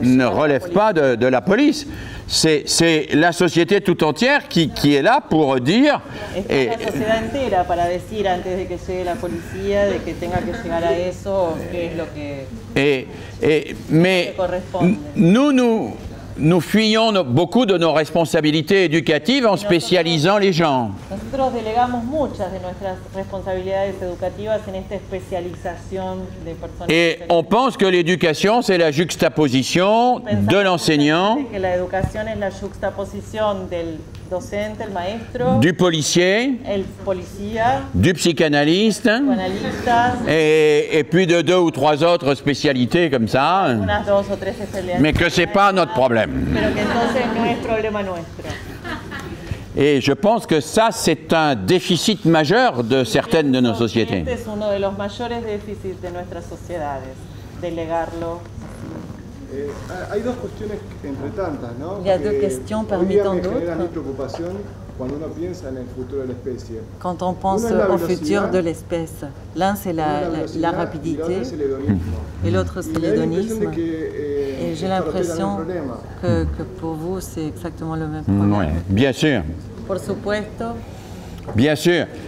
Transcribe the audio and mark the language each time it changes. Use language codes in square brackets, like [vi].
[fr] ne relève pas de la police. C'est la société tout entière qui est là pour dire... [es] Está la sociedad entera para decir antes de que llegue la policía, de que tenga que llegar a eso, qué es lo que [fr] mais [es] corresponde. [fr] nous fuyons beaucoup de nos responsabilités éducatives en spécialisant les gens. [es] Nosotros delegamos muchas de nuestras responsabilidades educativas en esta especialización de personas. [fr] Et on pense que l'éducation, c'est la juxtaposition de l'enseignant, [es] Que la educación es la juxtaposición del docente, el maestro, [fr] du policier, [es] el policía, [fr] du psychanalyste, [es] psicoanalista, [fr] et puis de 2 ou 3 autres spécialités comme ça, [es] unas 2 o 3 especialidades. [fr] mais que c'est pas notre problème. [es] Pero que entonces no es problema nuestro. [fr] Et je pense que ça, c'est un déficit majeur de certaines de nos sociétés. [es] Este es uno de los mayores déficits de nuestras sociedades, delegarlo. Hay dos cuestiones entre tantas, ¿no? [fr] Il y a deux questions parmi tant d'autres. [es] Cuando uno piensa en el futuro de la especie. [fr] Quand on pense au futur de l'espèce, l'un c'est la rapidité et l'autre c'est l'hédonisme. Et j'ai l'impression que pour vous c'est exactement le même problème. Ouais, bien sûr. [es] Por supuesto. [fr] Bien sûr.